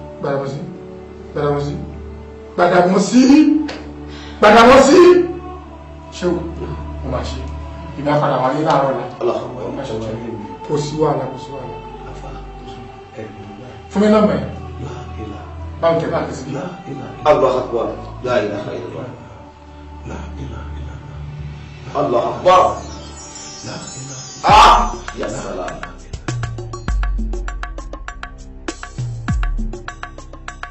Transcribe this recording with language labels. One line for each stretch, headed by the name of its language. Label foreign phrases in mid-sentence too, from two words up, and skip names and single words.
Yoruba: Gbàdàmọ́sí. Ṣé o máa ṣe? Ìgbà padà wà ní láàárọ̀ la. Kò sí wàhálà. Fún mi nọ́mbà yẹn. Báwo kẹ́ bá a kẹsí bí?
Arabic: الله أكبر. لا إله إلا الله. الله أكبر. يا سلام.